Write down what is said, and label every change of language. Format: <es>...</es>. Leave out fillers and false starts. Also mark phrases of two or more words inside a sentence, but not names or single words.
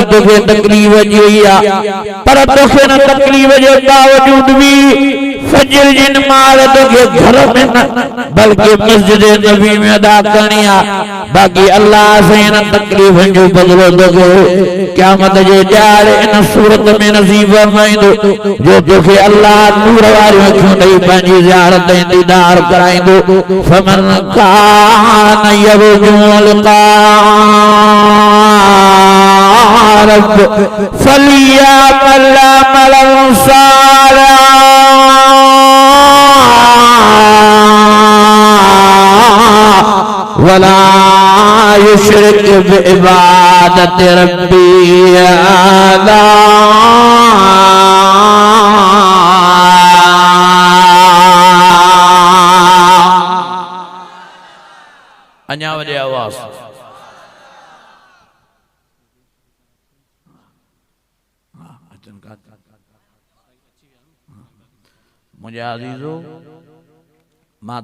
<sd>तोखे तकलीफ़ अची वई आहे पर तोखे न तकलीफ़ जे बावजूद बि फजर जी नमाज़ तोखे घर में न बल्कि मस्जिद नबी में अदा करणी आहे बाक़ी अल्लाह साईं न तकलीफ़ जो बदिलो तोखे क़यामत जे ॾियारे इन सूरत में नसीब फरमाईंदो जो तोखे अल्लाह नूर वारियूं अखियूं ॾेई पंहिंजी ज़ियारत ऐं दीदार कराईंदो</sd> <ar>فمن كان يرجو لقاء رب فليعمل عملا صالحا ولا يشرك بعبادة ربه أحدا</ar> <sd>अञा वॾे आवाज़ मुझे अज़ीज़ो मां</sd>